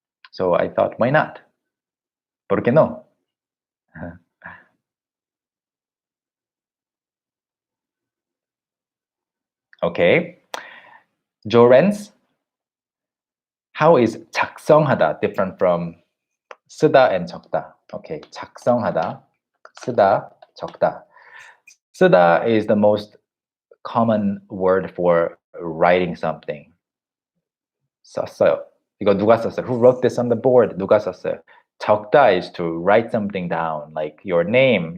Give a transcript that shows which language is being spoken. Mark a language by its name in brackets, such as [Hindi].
[English] So I thought, why not? [Spanish] ¿Por qué no? [English] Okay. Jorens, how is 작성하다 different from 쓰다 and 적다? Okay, 작성하다, 쓰다, 적다. 쓰다 is the most common word for writing something. [Korean] 썼어요. 이거 누가 썼어요? [English] Who wrote this on the board? [Korean] 누가 썼어요? [English] 적다 is to write something down, like your name.